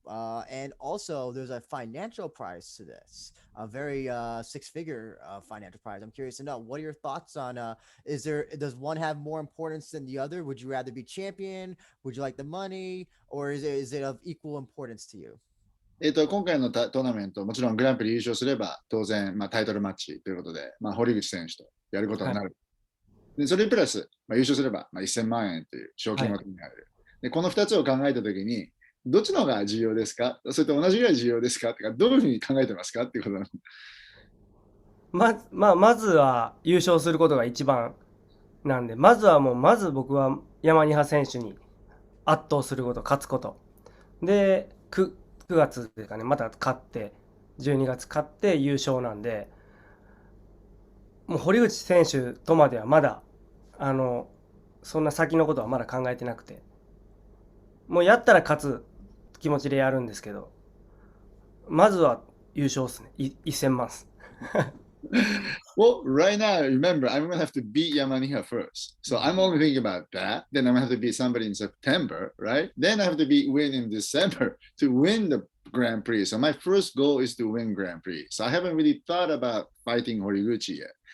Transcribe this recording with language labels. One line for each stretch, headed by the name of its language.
English: And also there's a financial prize to this, a very six-figure financial prize. I'm curious to know what are your thoughts on does one have more importance than the other? Would you rather be champion? Would you like the money, or is it of equal importance to you?
Japanese: 今回のトーナメント、もちろんグランプリ優勝すれば、当然、タイトルマッチということで、堀口選手とやることはい。になる。でそれプラス、優勝すれば、1000万円という賞金はい。が手に入る。でこの2つを考えたときに、どっちの方が重要ですか、それと同じぐらい重要ですかってか、どういうふうに考えてますかっていうことなの。まずは優勝することが一番なんで、まず僕は山ニハ選手に圧倒すること、勝つこと。で、9月ですかね、また勝って、12月勝って優勝なんで、もう堀口選手とまではまだ、あの、そんな先のことはまだ考えてなくて、もうやったら勝つ気持ちでやるんですけど、まずは優勝っすね。 1000万っす。
English: Well, right now, remember, I'm going to have to beat Yamaniha first. So I'm only thinking about that. Then I'm going to have to beat somebody in September, right? Then I have to beat win in December to win the Grand Prix. So my first goal is to win Grand Prix. So I haven't really thought about fighting Horiguchi yet.